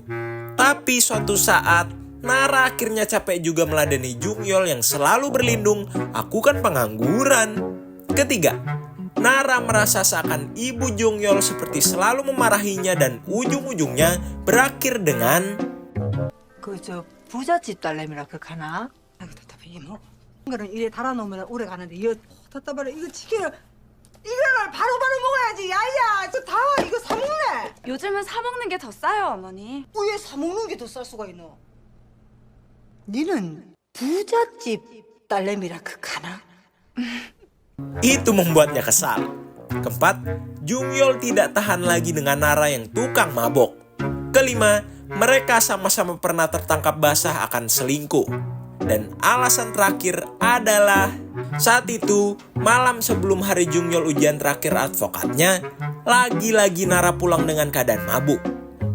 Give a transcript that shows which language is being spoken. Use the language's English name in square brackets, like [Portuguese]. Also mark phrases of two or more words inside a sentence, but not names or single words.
[Indonesian] Tapi suatu saat, Nara akhirnya capek juga meladeni Jung Yeol yang selalu berlindung, "Aku kan pengangguran." Ketiga, Nara merasa seakan ibu Jung Yeol seperti selalu memarahinya dan ujung-ujungnya berakhir dengan [Korean] 저 부잣집 딸내미라 그 가나? 아이고 답답해 이모. 이거는 이래 달아놓으면 오래 가는데 이거 답답하래. 이거 치킨을 이거를 바로바로 먹어야지. 야야 저 다 이거 사 먹네. 요즘은 사 먹는 게 더 싸요, 어머니. 왜 사 먹는 게 더 쌀 수가 있노? 니는 부잣집 딸내미라 그 가나? [Indonesian] Itu membuatnya kesal. Keempat, Jung Yeol tidak tahan lagi dengan Nara yang tukang mabok. Kelima, mereka sama-sama pernah tertangkap basah akan selingkuh. Dan alasan terakhir adalah saat itu, malam sebelum hari Jung Yeol ujian terakhir advokatnya, lagi-lagi Nara pulang dengan keadaan mabuk.